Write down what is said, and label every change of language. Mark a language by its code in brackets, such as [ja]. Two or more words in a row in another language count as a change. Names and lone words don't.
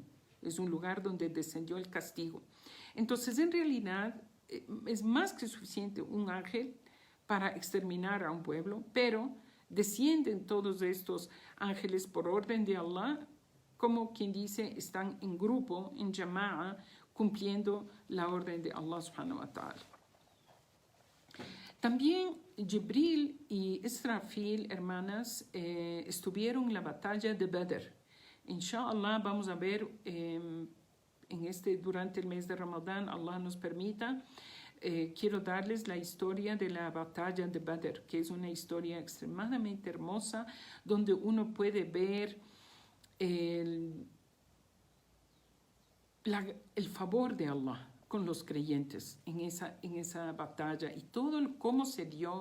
[es] Es un lugar donde descendió el castigo. Entonces, en realidad, es más que suficiente un ángel para exterminar a un pueblo, pero descienden todos estos ángeles por orden de Allah, como quien dice, están en grupo, en jama'a, cumpliendo la orden de Allah [ar] سبحانه وتعالى. [es] También Jibril y Israfil, hermanas, estuvieron en la batalla de Badr. Inshallah, vamos a ver durante el mes de Ramadán, Allah nos permita, quiero darles la historia de la batalla de Badr, que es una historia extremadamente hermosa, donde uno puede ver el favor de Allah con los creyentes en esa batalla y todo cómo se dio.